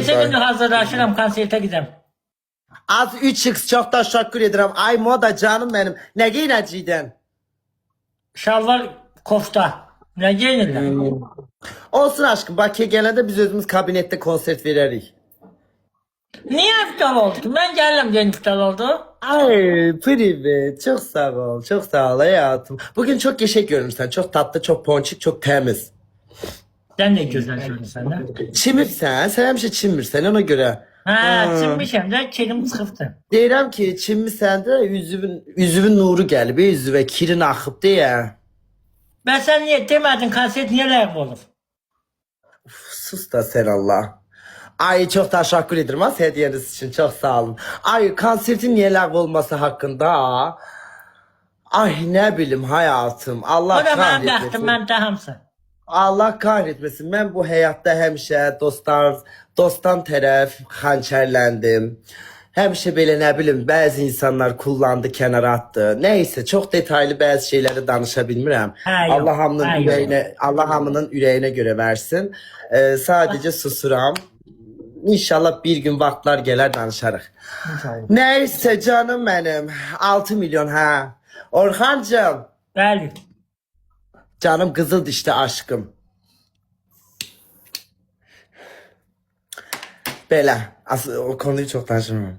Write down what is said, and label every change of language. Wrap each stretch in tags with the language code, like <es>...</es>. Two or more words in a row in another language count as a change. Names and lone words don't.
<az>Neçə gündür hazırlaşıram konsertə gidəm. Az 3x çox təşəkkür edirəm. Ay moda canım mənim. Nə geyinəcəkdən?</az> <tr>Şalvar kofta. Ne giyinirlər?</tr> <az>Olsun aşkım, Bakıya gələndə biz özümüz kabinetdə konsert verərik.</az> <tr>Niye iptal oldu ki? Ben geldim diye iptal oldu. Ay privet, çok sağ ol, çok sağ ol hayatım. Bugün çok geçek görünürsən, çok tatlı, çok ponçik, çok temiz. Sen de güzel söylüyorsun lan.</tr> <az>Çimirsən, sən həmişə çimirsən ona görə.</az> <tr>Ha, çinmişim de kirim çıktı.</tr> <az>Deyirəm ki, çinmisən də üzüvün nuru gəlib, üzüvə kirin axıb deyə.</az> <tr>Ben sen niye demedin konsert niye layık olur?</tr> <az>Sus da sən Allah.</az> <tr>Ay çok teşekkür ederim az hediyeniz için, çok sağ olun. Ay konsertin niye ləğv olması hakkında. Ay ne bileyim hayatım, Allah</tr> <az>O da benim bəxtim,</az> <tr>kahretmesin.</tr> <az>mən də hamısı.</az> <tr>Allah kahretmesin. Ben bu hayatta</tr> <az>həmişə dostdan tərəf xançərləndim. Həmişə belə nə bilim bəzi insanlar kullandı, kənara attı.</az> <tr>Neyse çok detaylı</tr> <az>bəzi şeyləri danışa bilmirəm.</az> <tr>Ha, yok.</tr> <az>Allah hamının</az> <tr>Ha, yok.</tr> <az>ürəyinə, Allah hamının ürəyinə görə versin. Sadece susuram. İnşallah bir gün vaxtlar gələr danışarıq.</az> <tr>Neyse canım benim. 6 milyon ha.</tr> <az>Orxancığım. Bəli.</az> <tr>Canım kızıl dişli aşkım.</tr> <az>Belə.</az> <tr>O konuyu çok danışmıyorum.</tr>